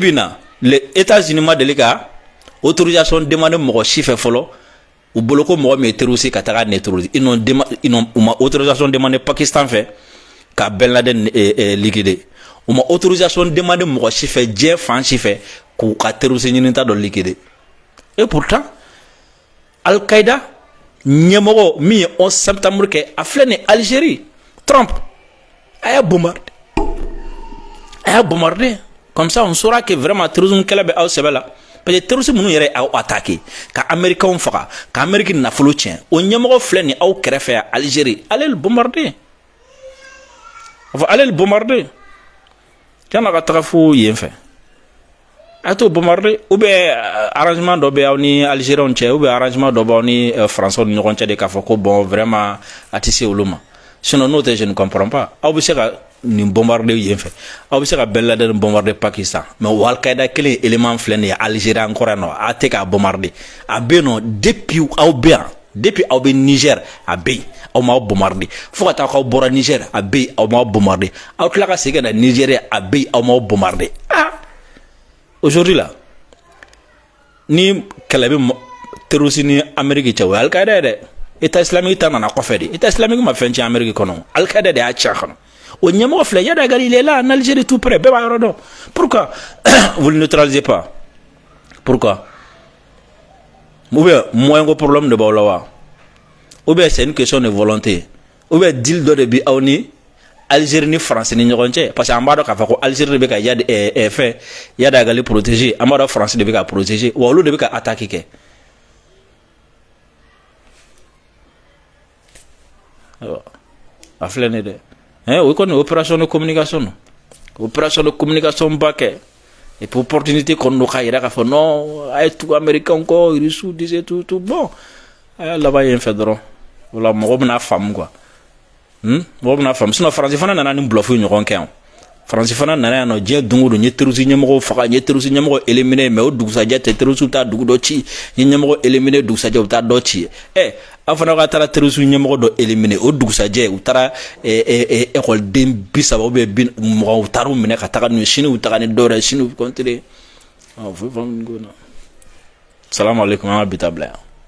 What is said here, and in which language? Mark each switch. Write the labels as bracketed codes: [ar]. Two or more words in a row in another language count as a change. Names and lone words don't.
[bm] bi na [fr] les États-Unis [bm] ma deli ka [fr] autorisation demander [bm] mɔgɔ si fɛ fɔlɔ u bolo ko mɔgɔ min ye terroriste ka taga neutraliser u ma [fr] autorisation demander [bm] Pakistan fɛ ka Ben Laden liquider u ma [fr] autorisation demander [bm] mɔgɔ si fɛ diɲɛ fan si fɛ k'u ka terroriste ɲinita dɔ liquider [fr] et pourtant [bm] Al-Qaïda ɲɛmɔgɔ min ye 11 septembre kɛ a filɛ ni Algérie Trump a y'a [fr] bombardé comme ça on saura que vraiment terrorisme [bm] kɛlɛ bɛ aw sɛbɛ la parce que terroristes minnu yɛrɛ aw attaqué ka américains faga ka Amérique nafolo tiɲɛ o ɲɛmɔgɔ filɛ ni aw kɛrɛfɛ yan Algérie [fr] allez le bombarder allez le bombarder [bm] kana ka taga fo yen fɛ a t'o bombarder [fr] ou bien arrangement [bm] dɔ bɛ aw ni Algériens cɛ ou [fr] bien arrangement [bm] dɔ b'aw ni Français ni ɲɔgɔn cɛ de k'a fɔ ko [fr] bon vraiment [bm] a tɛ se olu ma sinon n'o tɛ [fr] je ne comprends pas [bm] aw bɛ se ka nin bombarder yen fɛ aw bɛ se ka Ben Laden bombarder Pakistan mais o Al-Qaïda kelen élément filɛ nin ye Algérie encore yan nɔ a tɛ k'a bombarder a bɛ yen nɔ depuis aw bɛ yan depuis aw bɛ Niger a bɛ yen aw m'aw bombarder fo ka taa k'aw bɔra Niger a bɛ yen aw m'aw bombarder aw tila ka segin ka na Nigeria a bɛ yen aw m'aw bombarder aujourd'hui là ni kɛlɛ bɛ terroriste ni Amérique cɛ o ye Al-Qaïda ye dɛ État islamique ta nana kɔfɛ de État islamique ma fɛn tiɲɛ Amérique kɔnɔ Al-Qaïda de y'a tiɲɛ kɔnɔ o ɲɛmɔgɔ filɛ Yad Agali [fr] il est là en Algérie tout près [bm] bɛɛ b'a yɔrɔ dɔn [fr] pourquoi vous le neutralisez pas pourquoi ou bien moyen [bm] ko problème de b'aw la wa [fr] ou bien c'est une question de volonté ou bien deal [bm] dɔ de bi aw ni Algérie ni France ni ɲɔgɔn cɛ parce que an b'a dɔn k'a fɔ ko Algérie de bɛ ka fɛn Yada Gali protéger an b'a dɔn France de bɛ ka protéger wa olu de bɛ ka attaque kɛ a filɛ nin dɛ o kɔni [fr] opération de communication [bm] ba kɛ [fr] et puis opportunité [bm] kɔni don k'a yira k'a fɔ non a ye tugu américain kɔ [fr] Russes disait tout bon [bm] a y'a laban yen fɛ dɔrɔn o la mɔgɔ bɛna faamu quoi mɔgɔ bɛna faamu sinon Faransi fana nana ni bluff ɲɔgɔn kɛ yan Faransi fana nana yan nɔ diɲɛ don o don n ye terroriste ɲɛmɔgɔw faga n ye terroriste ɲɛmɔgɔ éliminer mais o dugusajɛ tɛ terroriste taa dugu dɔ ci n ye ɲɛmɔgɔ éliminer dugusajɛ u taa dɔ ci aw fana ka taara terroriste ɲɛmɔgɔ dɔ éliminer o dugusajɛ u taara école-den 30 [fr] ou bien [bm] 20 u taara u minɛ ka taga n'u ye sini u taga ni dɔwɛrɛ sini u continuer [ar] salamu aleykum [bm] an ka bi ta bila yan